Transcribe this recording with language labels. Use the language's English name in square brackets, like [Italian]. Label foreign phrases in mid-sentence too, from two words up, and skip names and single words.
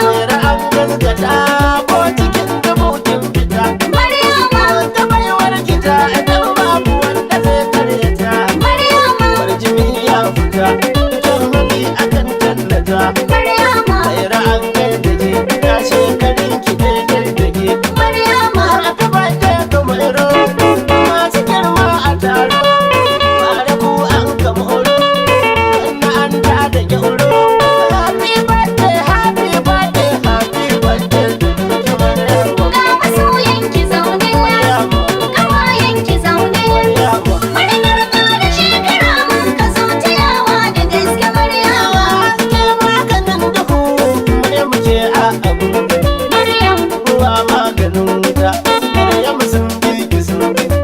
[Hausa] Mai ra'an gaskata, ko cikin dubu kin fita. Maryama. Ta baiwar ki ta, idan babu wanda zai tare ta. Maryama. Kwarjini ya fita, kyan hali akan tallata. Maryama. Mai ra'an kai da ke, ya shekarun ki daidai da ke. Maryama. [English] Happy birthday to [Hausa] Mairo, masu girma a taro. Bare ku an ka moro, na an ta da gyauro. [English] Happy birthday, happy birthday, happy birthday to you, [Hausa] Maryama. Ga masoyan ki zaune. Maryama. Kawayen ki zaune. Maryama. Murnar ƙara shekara mun ka zo ta yawa da gaske Maryama. Haske maganin duhu, Maryam ce a abu. Maryam. Ruwa maganin wuta, Maryam sun bi ki sun bi.